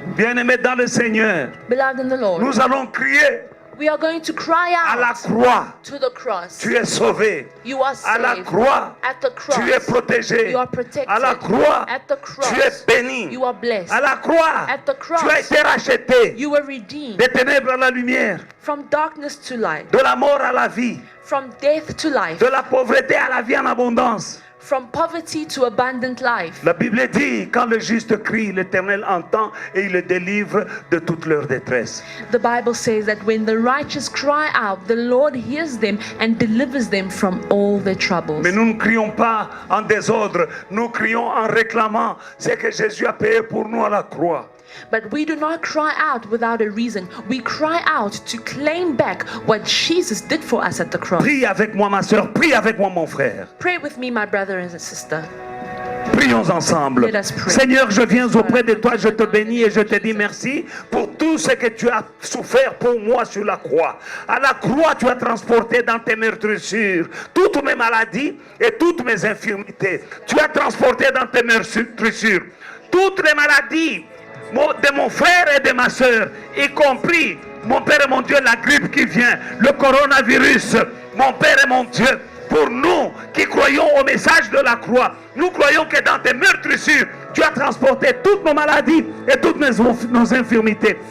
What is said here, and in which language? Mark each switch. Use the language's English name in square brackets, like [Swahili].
[French] Bien-aimés dans le Seigneur, [English] Beloved in the Lord, [French] nous allons crier [English] we are going to cry [French] à la [English] out [French] croix. [English] to the cross. [French] Tu es sauvé. [English] You are [French] À la [English] saved. [French] croix, [English] At the cross, [French] tu es protégé. [English] you are protected. [French] À la croix, [English] At the cross, [French] tu es béni. [English] you are blessed. [French] À la croix, [English] At the cross, [French] tu as été racheté. [English] you were redeemed [French] Des ténèbres à la lumière, [English] from darkness to light, [French] de la mort à la vie, [English] from death to life, [French] de la pauvreté à la vie en abondance. [English] from poverty to abundant life. [French] La Bible dit, quand le juste crie, l'Éternel entend et il le délivre de toute leur détresse. [English] The Bible says that when the righteous cry out, the Lord hears them and delivers them from all their troubles. [French] Mais nous ne crions pas en désordre, nous crions en réclamant ce que Jésus a payé pour nous à la croix. [English] But we do not cry out without a reason. We cry out to claim back what Jesus did for us at the cross. [French] Prie avec moi ma soeur, prie avec moi mon frère. [English] Pray with me, my brother and sister. [French] Prions ensemble. [English] Let us pray. [French] Seigneur, je viens auprès de toi, je te bénis et je te dis merci pour tout ce que tu as souffert pour moi sur la croix. À la croix, tu as transporté dans tes meurtrissures toutes mes maladies et toutes mes infirmités. Tu as transporté dans tes meurtrissures toutes les maladies de mon frère et de ma soeur, y compris, mon Père et mon Dieu, la grippe qui vient, le coronavirus, mon Père et mon Dieu, pour nous qui croyons au message de la croix, nous croyons que dans tes meurtrissures, tu as transporté toutes nos maladies et toutes nos infirmités.